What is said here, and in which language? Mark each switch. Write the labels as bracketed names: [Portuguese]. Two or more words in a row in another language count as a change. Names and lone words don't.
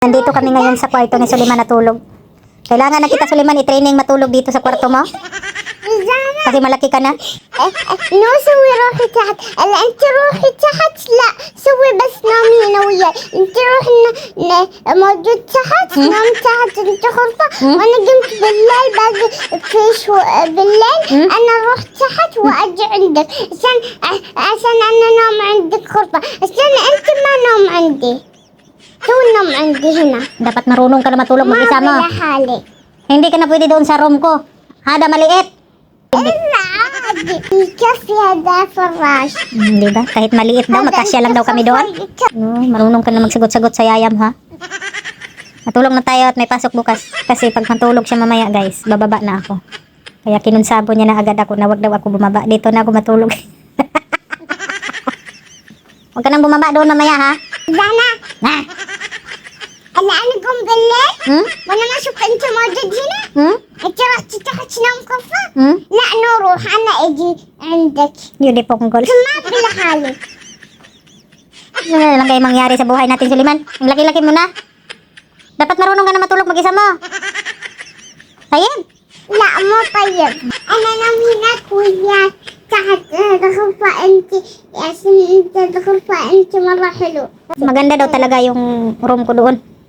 [Filipino] Nandito kami ngayon sa kwarto ni Suliman natulog. Kailangan na kita, Suliman, i-training matulog dito sa kwarto mo. Kasi malaki ka na. [Arabic] نو سوي روحي تحت. هلا انت روحي تحت. لا سوي بس نامي هنا وياي. انت روحي موجود تحت. نام تحت انت غرفة. وانا قمت بالليل باقي في بالليل انا اروح تحت واجي عندك عشان انا نام عندك غرفة. عشان انت ما نام عندي. تو نام عندي هنا. [Filipino] Dapat marunong ka na matulog [Arabic] ما [Filipino] mag-isa mo. [Arabic] بلا حالي. [Filipino] Hindi ka na pwede doon sa room ko. Hada maliit. [Arabic] إلا عادي يكفي هذا فراش. [Filipino] Di ba? Kahit maliit daw, magkasya lang daw kami doon. Marunong ka na magsagot-sagot sa yayam, ha? Matulog na tayo at may pasok bukas. Kasi pag matulog siya mamaya, guys, bababa na ako. Kaya kinunsabo niya na agad ako na wag daw ako bumaba. Dito na ako matulog. Huwag ka nang bumaba doon mamaya, ha? زانا Ha? [Arabic] هلا انا قوم بالليل Hmm? وانا ما اشوف انت موجود هنا. Hmm? انت رحت تحت تنام كفة. Hmm? لا نروح انا اجي عندك. [Filipino] Yun pong goals. [Arabic] ما بلا حالي. [Filipino] Ano na lang kayo mangyari sa buhay natin, Suliman? Ang laki-laki mo na. Dapat marunong ka na matulog mag-isa mo. Ayun. [Arabic] لا مو طيب. انا انام هناك وياك تحت الغرفة انت عشان انت الغرفة انت مرة حلو. [Filipino] Maganda daw talaga yung room ko doon.